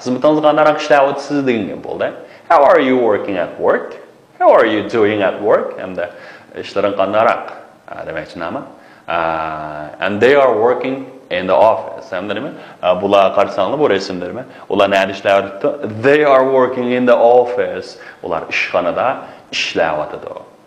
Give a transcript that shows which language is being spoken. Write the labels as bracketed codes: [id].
[uz] Xizmatingiz qandaroq ishlayapsiz degan gap bo'ldi. [en] How are you working at work? How are you doing at work? And [uz] ishlaring qandaroq? Demakchi nima? [en] And they are working in the office. [uz] Hamda nima? Bular qarsanglar bu rasmlarmi? Ular nima ishlayapti? [en] They are working in the office. [uz] Ular ishxonada ishlayapti.